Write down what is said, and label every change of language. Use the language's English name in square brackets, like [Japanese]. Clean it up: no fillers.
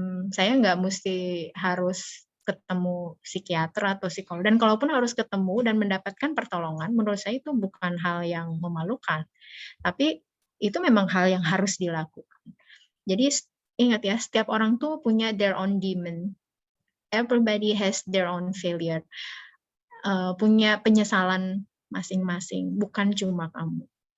[Indonesian] Saya nggak mesti harus ketemu psikiater atau psikolog. Dan kalaupun harus ketemu dan mendapatkan pertolongan, menurut saya itu bukan hal yang memalukan. Tapi itu memang hal yang harus dilakukan. Jadi ingat ya, setiap orang tuh punya [English] their own demon. Everybody has their own failure. [Indonesian] Punya penyesalan masing-masing, bukan cuma kamu.